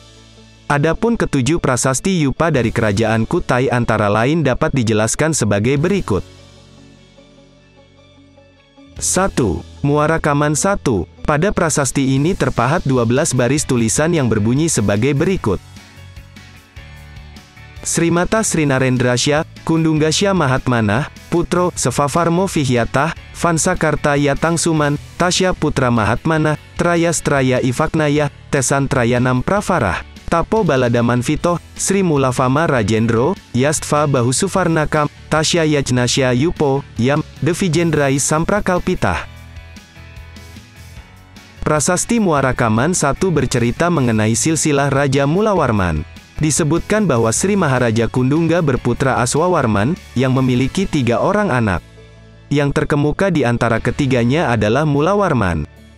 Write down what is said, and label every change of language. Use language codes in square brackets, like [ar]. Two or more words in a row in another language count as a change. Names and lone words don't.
[id] Adapun ketujuh prasasti Yupa dari kerajaan Kutai antara lain dapat dijelaskan sebagai berikut. 1. Muarakaman 1. Pada prasasti ini terpahat 12 baris tulisan yang berbunyi sebagai berikut. [sa] Srimata Srinarendrasya, Kundunggasya Mahatmanah, Putro, Sevafarmo Vihyatah, Vansakarta Yatangsuman, Tasya Putra Mahatmanah, Trayastraya Ivaknaya, Tesan Trayanam Pravarah, Tapo Baladamanvito, Sri Mulafama Rajendro, Yastva Bahusuvarnakam, Tasya Yajnasya Yupo, Yam, Devijendrai Samprakalpitah. [id] Prasasti Muarakaman 1 bercerita mengenai silsilah Raja Mulawarman. Disebutkan bahwa Sri Maharaja Kundungga berputra Aswawarman, yang memiliki 3 orang anak. Yang terkemuka di antara ketiganya adalah Mulawarman.